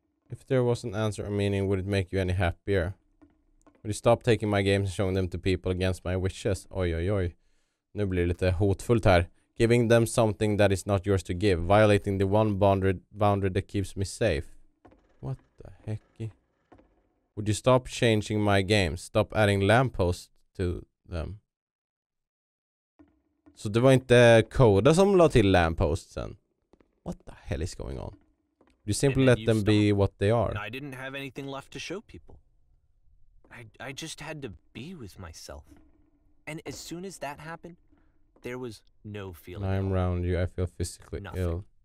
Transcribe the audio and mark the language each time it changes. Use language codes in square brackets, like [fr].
[en] If there was an answer or meaning, would it make you any happier? Would you stop taking my games and showing them to people against my wishes? Oj, oj, oj. [sv] Nu blir det lite hotfullt här. [en] Giving them something that is not yours to give. Violating the one boundary that keeps me safe. What the heck? Would you stop changing my games? Stop adding lampposts to them. Så det var inte Coda som la till lampostsen. What the hell is going on? You simply let them be what they are. I didn't have anything left to show people. I just had to be with myself. And as soon as that happened, there was no feeling. When I'm around you, I feel physically nothing. ill.